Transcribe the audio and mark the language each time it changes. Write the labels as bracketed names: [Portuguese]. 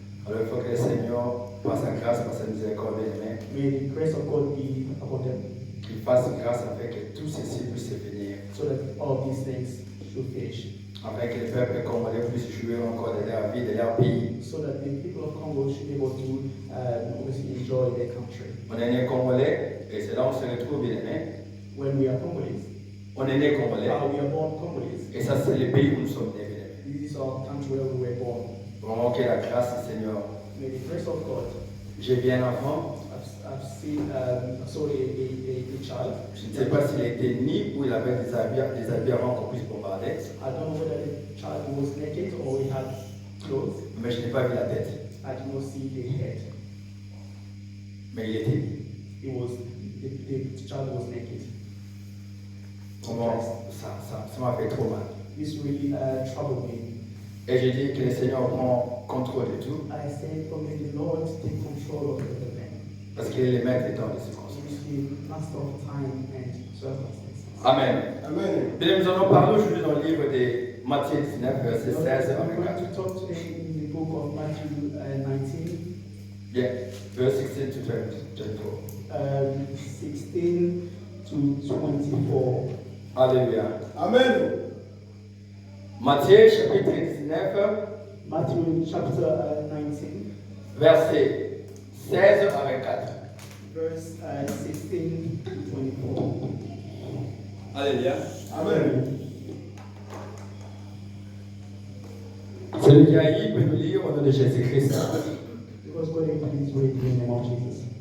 [French] Alors il faut que le Seigneur, par sa grâce, par sa miséricorde, bien-aimé, [English] May the grace of God be upon them, [French] qu'il fasse grâce afin que tout ceci puisse venir. [English] so that all these things should finish. [French] Afin que le peuple congolais puisse jouir encore de leur vie, de leur pays. [English] So that the people of Congo should be able to obviously enjoy their country. [French] On est né congolais, et c'est là où on se retrouve, bien-aimé. [English] When we are Congolese, [French] On est né congolais, [English] we are born Congolese. [French] et ça c'est le pays où nous sommes nés, bien-aimé. [English] This is our country where we were born. [French] Vraiment que la grâce du Seigneur. [English] May the grace of God. [French] J'ai vu un enfant, [English] I've seen I saw a child. [French] je ne sais pas s'il était ni ou il avait des habits avant qu'on puisse bombarder, [English] I don't know whether the child was naked or he had clothes. [French] mais je n'ai pas vu la tête. [English] I did not see the head. [French] Mais il était nu. [English] It was the child was naked. [French] Comment ça m'a fait trop mal. [English] This really troubled me. [French] Et j'ai dit que le Seigneur prend contrôle de tout, [English] I said, "Oh, may the Lord take control of everything. [French] parce qu'il est le maître des temps et des [English] He [French] circonstances. [English] is the master of time and circumstances." Amen. Amen. [French] Bien, nous allons parler aujourd'hui dans le livre de Matthieu 19, verset 16 à [English] We're going [French] 24. [English] to talk today in the book of Matthew 19, Bien, verse 16 to 24. 16 to 24. Alléluia. Amen. [French] Matthieu chapitre 19, [English] Matthew chapter 19, [French] verset 16 à 24. [English] verse 16 to 24. Alléluia. Amen. [French] Celui qui a eu peut nous lire au nom de Jésus-Christ. [English] Because God is ready in the name of Jesus.